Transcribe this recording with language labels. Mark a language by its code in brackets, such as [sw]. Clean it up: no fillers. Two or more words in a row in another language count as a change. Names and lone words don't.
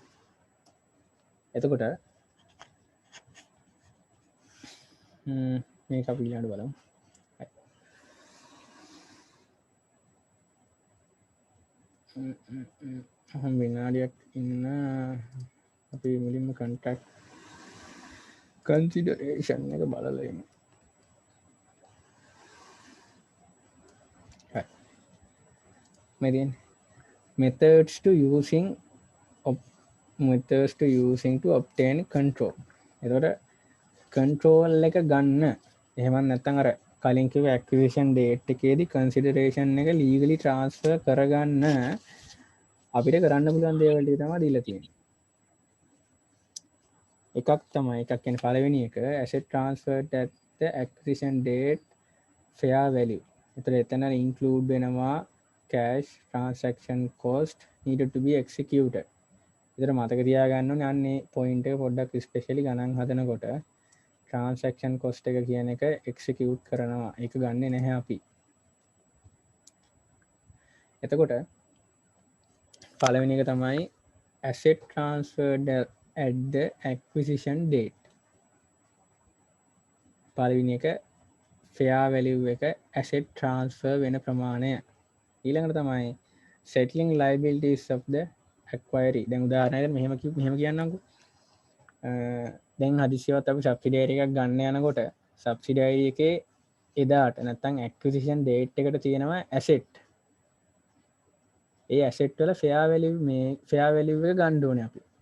[si] එතකොට මේක අපි ඊළඟට බලමු. විනාඩියක් ඉන්න අපි මුලින්ම [en] contract consideration [si] එක බලලා ඉමු. [en] methods to using to obtain control. [si] එතකොට control එක ගන්න එහෙම නැත්නම් අර කලින් කිව්ව [en] acquisition date [si] එකේදී consideration එක [en] legally transfer [si] කරගන්න අපිට කරන්න පුළුවන් දේවල් ටික තමයි දීලා තියෙන්නේ. එකක් කියන්නේ පළවෙනි එක [en] asset transferred at the acquisition date fair value. [si] එතන include වෙනවා [en] cash transaction cost needed to be executed. [si] ඉතින් මතක තියාගන්න ඕනේ අන්නේ point එක පොඩ්ඩක් ස්පෙෂලි ගණන් හදනකොට [en] transaction cost [si] එක කියන එක එක්සිකියුට් කරනවා, ඒක ගන්නෙ නැහැ අපි. එතකොට පළවෙනි එක තමයි [en] asset transferred at the acquisition date. [si] පළවෙනි එක [en] fair value [si] එක [en] asset transfer [si] වෙන ප්‍රමාණය. ඊළඟට තමයි [en] settling liabilities of the acquiree. [si] දැන් උදාහරණයකට මෙහෙම කියන්නම්කෝ. දැන් හදිසියවත් අපි සබ්සිඩියරි එකක් ගන්න යනකොට සබ්සිඩියරි එකේ එදාට නැත්තම් [en] acquisition date [si] එකට තියෙනවා asset. ඒ asset වල [en] fair value [si] එක ගන්න ඕනේ අපි.